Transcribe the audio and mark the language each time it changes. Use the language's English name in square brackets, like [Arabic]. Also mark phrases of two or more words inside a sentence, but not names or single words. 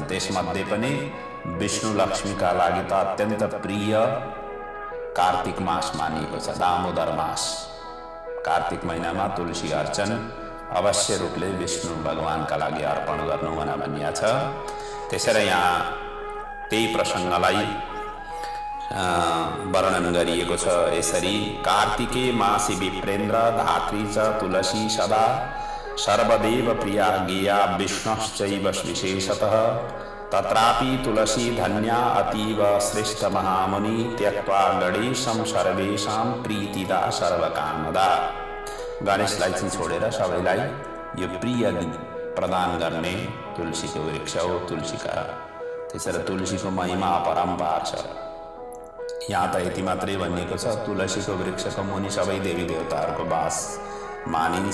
[Nepali] त्यसमध्ये पनि विष्णु लक्ष्मीका लागि त अत्यन्त प्रिय कार्तिक मास मानिएको छ, दामोदर मास। कार्तिक महिनामा तुलसी अर्चन अवश्य रूपले विष्णु भगवानका लागि अर्पण गर्नु भनिएको छ। त्यसैले यहाँ त्यही प्रसङ्गलाई वर्णन गरिएको छ यसरी। [Sanskrit] कार्तिके मासी विप्रेन्द्र धात्री च तुलसी सदा सर्वदेव प्रिया गेया विष्णश्चैव विशेषतः तत्रापि तुलसी धन्या अतीव श्रेष्ठ महामुनि त्यक्त्वा गणेशं सर्वेषां प्रीतिदा सर्वकामदा। [Nepali] गणेशलाई चाहिँ छोडेर सबैलाई यो प्रिय प्रदान गर्ने तुलसीको वृक्ष हो तुलसीका। त्यसैले तुलसीको महिमा अपरम्पार छ। यहाँ त यति मात्रै भनिएको छ, तुलसीको वृक्षको मुनि सबै देवी देवताहरूको वास मानिन्छ।